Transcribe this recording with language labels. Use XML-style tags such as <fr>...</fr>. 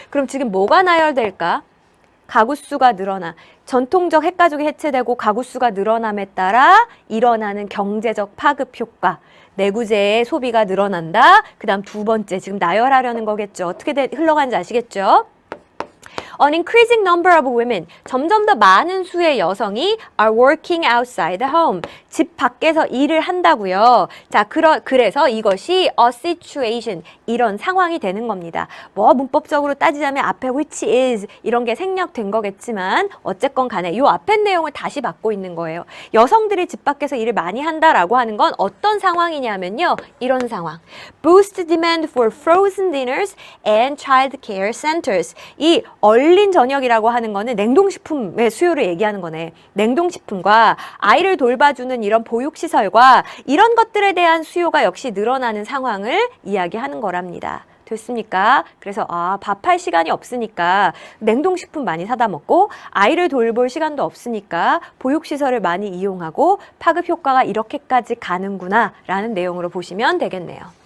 <ko>그럼 지금 뭐가 나열될까? 가구 수가 늘어나. 전통적 핵가족이 해체되고 가구 수가 늘어남에 따라 일어나는 경제적 파급 효과. 내구재의 소비가 늘어난다. 그 다음 두 번째, 지금 나열하려는 거겠죠. 어떻게 흘러가는지 아시겠죠?</ko> <en>An increasing number of women,</en> <ko>점점 더 많은 수의 여성이</ko> <en>are working outside the home.</en> <ko>집 밖에서 일을 한다고요. 자, 그래서 이것이</ko> <en>a situation,</en> <ko>이런 상황이 되는 겁니다. 뭐 문법적으로 따지자면 앞에 which is 이런 게 생략된 거겠지만 어쨌건 간에 이 앞에 내용을 다시 받고 있는 거예요. 여성들이 집 밖에서 일을 많이 한다라고 하는 건 어떤 상황이냐면요. 이런 상황.</ko> <en>Boost demand for frozen dinners and child care centers.</en> <ko>이 얼린 저녁이라고 하는 거는 냉동식품의 수요를 얘기하는 거네. 냉동식품과 아이를 돌봐주는 이런 보육시설과 이런 것들에 대한 수요가 역시 늘어나는 상황을 이야기하는 거랍니다. 됐습니까? 그래서 밥할 시간이 없으니까 냉동식품 많이 사다 먹고 아이를 돌볼 시간도 없으니까 보육시설을 많이 이용하고 파급 효과가 이렇게까지 가는구나 라는 내용으로 보시면 되겠네요.</ko>